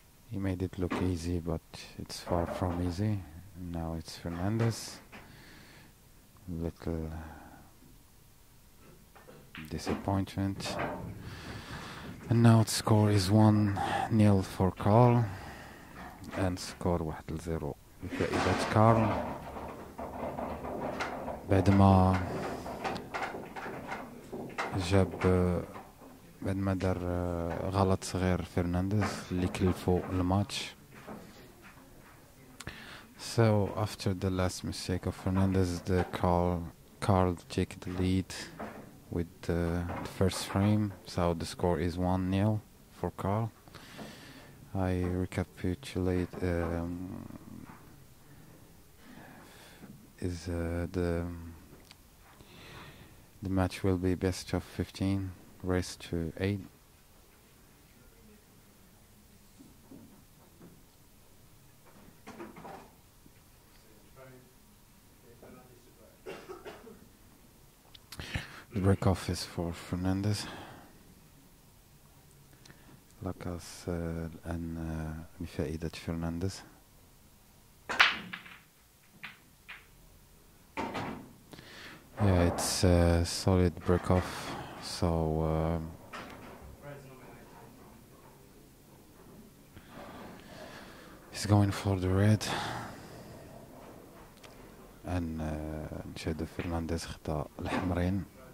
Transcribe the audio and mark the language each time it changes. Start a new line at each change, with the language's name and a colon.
English: He made it look easy, but it's far from easy. Now it's Fernandez. Little disappointment. And now the score is 1-0 for Carl, and score 1-0
Arabic: لفائدة كارل بعد ما دار غلط صغير فرنانديز اللي كلفو الماتش.
English: So after the last mistake of Fernandez, Carl take the lead with the first frame, so the score is 1-0 for Carl. I recapitulate the match will be best of 15, race to 8. The break off is for Fernandez.
Arabic: لكاس الآن بفائدة فرنانديز.
English: Yeah, it's a solid break off, so he's going for the red, and
Arabic: نشاهدو فرنانديز خدا الحمرين.